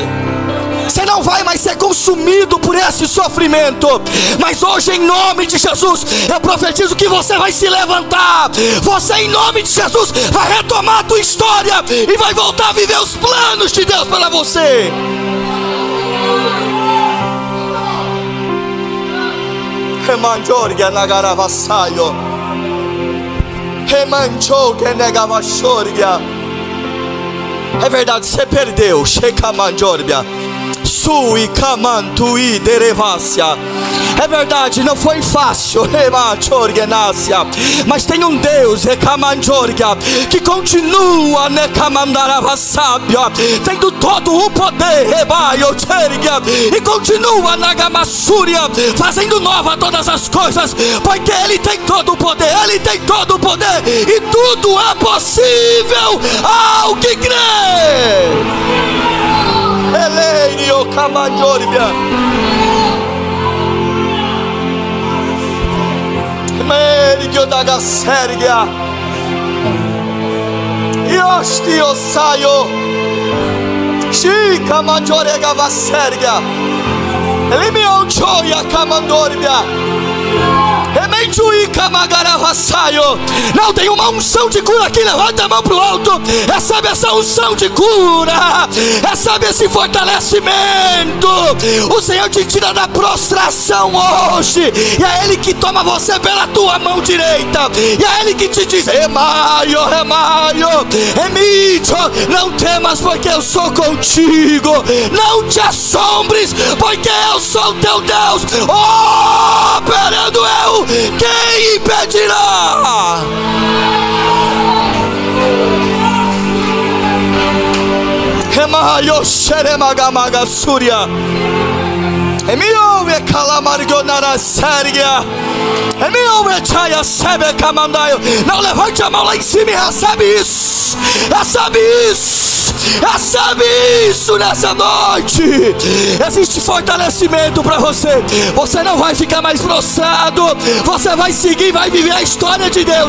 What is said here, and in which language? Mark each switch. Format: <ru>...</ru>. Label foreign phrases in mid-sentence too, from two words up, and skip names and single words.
<pt>Você não vai mais ser consumido por esse sofrimento. Mas hoje, em nome de Jesus, eu profetizo que você vai se levantar. Você, em nome de Jesus, vai retomar a tua história e vai voltar a viver os planos de Deus para você. Remanjorgia nagaravasayo Remanjoge negavashorgia. É verdade, você perdeu. Shekamanjorbia Sui Kamantui Derevácia. É verdade, não foi fácil, mas tem um Deus, que continua tendo todo o poder, e continua fazendo nova todas as coisas, porque Ele tem todo o poder, Ele tem todo o poder, e tudo é possível ao que crê. Eleiro Kamandoribia Merigio daga Sergia Yosti Osayo Shika Majorega Vasergia Elimion Choya Kamandoribia Não, tem uma unção de cura aqui. Levanta a mão pro alto. Recebe essa unção de cura. Recebe esse fortalecimento. O Senhor te tira da prostração hoje. E é Ele que toma você pela tua mão direita. E é Ele que te diz: Remaio, remaio, remito. Não temas, porque eu sou contigo. Não te assombres, porque eu sou teu Deus. Operando eu, quem impedirá? Remaio xeremagamaga súria. Emiome calamargonara sergia. Emiome chaya sebe camandaio. Não, levante a mão lá em cima e recebe isso. Recebe isso. Recebe isso nessa noite. Existe fortalecimento para você. Você não vai ficar mais prostrado. Você vai seguir, vai viver a história de Deus.</pt>